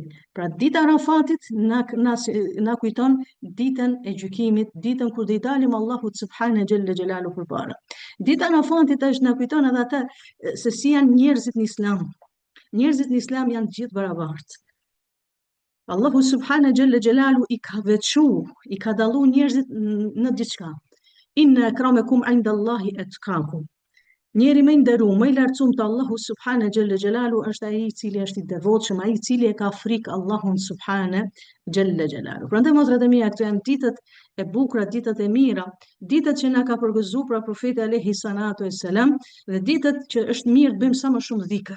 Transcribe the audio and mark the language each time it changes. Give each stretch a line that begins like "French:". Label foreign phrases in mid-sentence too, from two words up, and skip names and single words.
Albanian: Pra dita e Arafatit na kujton ditën e gjykimit, ditën kur do i dalim Allahut
Arabic: سبحانه جل جلاله
Albanian: përpara. Dita e Arafatit është na kujton edhe atë se si janë njerëzit në Islam. Njerëzit në Islam janë të gjithë barabartë. Allahu
Arabic: سبحانه جل جلاله
Albanian: i ka veçuar, i ka dalluar njerëzit në diçka.
Arabic: إن أكرمكم عند الله أتقاكم.
Albanian: Njeri më i nderuar, më i lartësuar te Allahu
Arabic: سبحانه جل جلاله
Albanian: është ai i cili është i devotshëm, ai i cili e ka frikë Allahun
Arabic: سبحانه جل جلاله.
Albanian: Prandaj motrat e mia, këto janë ditët e bukura, ditët e mira, ditët që na ka përgëzuar pra profeti
Arabic: عليه الصلاة والسلام,
Albanian: dhe ditët që është mirë të bëjmë sa më shumë dhikr.